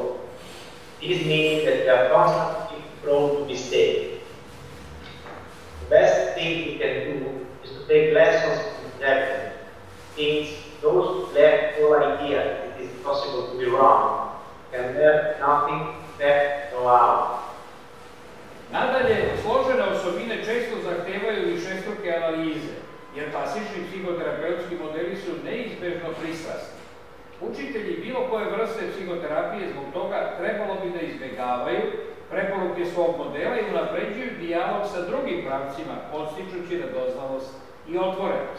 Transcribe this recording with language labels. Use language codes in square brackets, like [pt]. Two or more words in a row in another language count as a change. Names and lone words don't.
[en] This means that we are constantly prone to mistakes. The best thing we can do is to take lessons from Japan, since those who left all idea that it is possible to be wrong can learn nothing except know how. [sr] Nadalje, složene osobine često zahtevaju višestruke analize, jer klasični psihoterapeutski modeli su neizbežno pristrasni. Učitelji bilo koje vrste psihoterapije zbog toga trebalo bi da izbegavaju preporuke svog modela i unapređuju dijalog sa drugim pravcima, podstičući radoznalost i otvorenost.